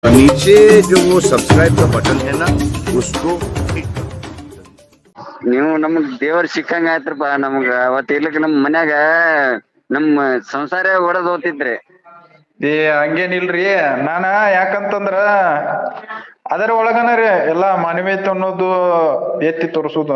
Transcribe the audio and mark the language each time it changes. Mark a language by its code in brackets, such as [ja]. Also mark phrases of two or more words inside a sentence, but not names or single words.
[hi] नीचे जो वो सब्सक्राइब का बटन है ना उसको [kn] ನೀವು ನಮಗ್ ದೇವ್ರ ಸಿಕ್ಕಂಗ ಆಯ್ತ್ರಪ್ಪ ನಮಗ ಅವತ್ ಇರ್ಲಿಕ್ ನಮ್ ಮನ್ಯಾಗ ನಮ್ಮ ಸಂಸಾರ ಒಡದ್ ಹೋತಿದ್ರಿ. ಏ ಹಂಗೇನಿಲ್ರಿ ನಾನ ಯಾಕಂತಂದ್ರ ಅದರ ಒಳಗನ ರೀ ಎಲ್ಲಾ ಮಾನವೀಯತೆ ಅನ್ನೋದು ಎತ್ತಿ ತೋರಿಸುದು